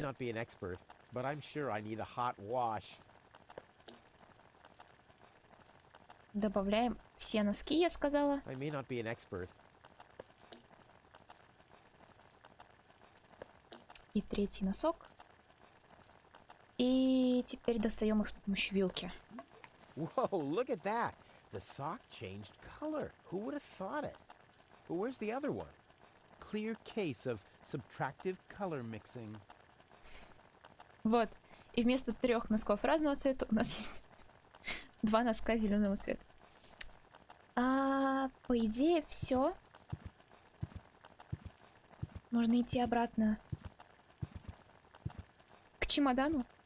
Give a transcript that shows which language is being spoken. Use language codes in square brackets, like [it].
[en] not be an expert, but I'm sure I need a hot wash. [ru] Добавляем все носки, я сказала. [en] I may not be an expert. [ru] И третий носок. И теперь достаем их с помощью вилки. [en] Whoa, look at that. The sock changed color. Who would have thought it? But where's the other one? Clear case of subtractive color mixing. [ru] Вот. И вместо 3 носков разного цвета у нас есть 2 носка зеленого цвета. По идее, все. Можно идти обратно к чемодану.